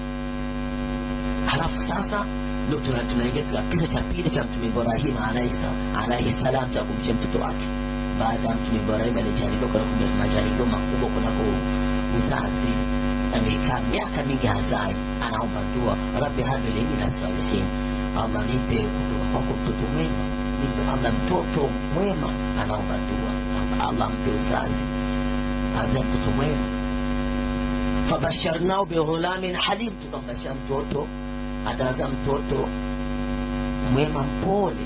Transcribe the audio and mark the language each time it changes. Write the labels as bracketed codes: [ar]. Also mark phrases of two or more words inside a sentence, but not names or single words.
[sw] Alafu sasa ndio tunaingia kisa cha pili cha Mtume Ibrahim [ar] alayhi salam [sw] cha kumcha mtoto wake. Baada ya Mtume Ibrahim alijaribu kwa majaribu makubwa kunako uzazi, amekaa miaka mingi hazai, anaomba dua, [ar] Rabbi habi li min as-salihin, [sw] Allah nipe kutoka mtoto mwema, nipe Allah mtoto mwema. Anaomba dua, Allah mpe uzazi, azae mtoto mwema. [ar] Fabasharnao bi ghulamin halim, [sw] tukambashia mtoto ataza mtoto mwema mpole.